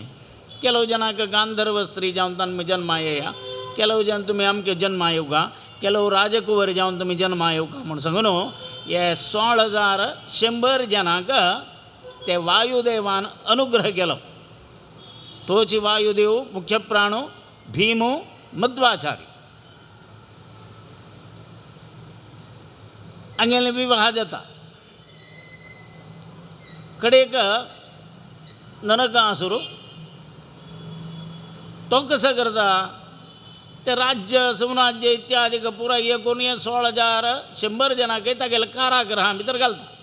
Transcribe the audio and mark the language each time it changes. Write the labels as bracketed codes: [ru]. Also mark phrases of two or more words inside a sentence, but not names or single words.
[kok] केलो जनाक गांधर्व स्त्री जावन तांणी जन्मा येया. केलो जन तुमी अमके जन्मा येवका. केलो राजकुंवर जावन तुमी जन्मा येवका म्हूण सांगून हे 16,100 जनांक ते वायुदेवान अनुग्रह केलो. तोच वायुदेव मुख्य प्राणो भीमो मध्वाचार्य हांगेले विवाह जाता. कडेक नरकासूर तो कसं करता ते राज्य साम्राज्य इत्यादी पुरा हे करून 16,100 जनांक तागेले कारागृहां भितर घालता.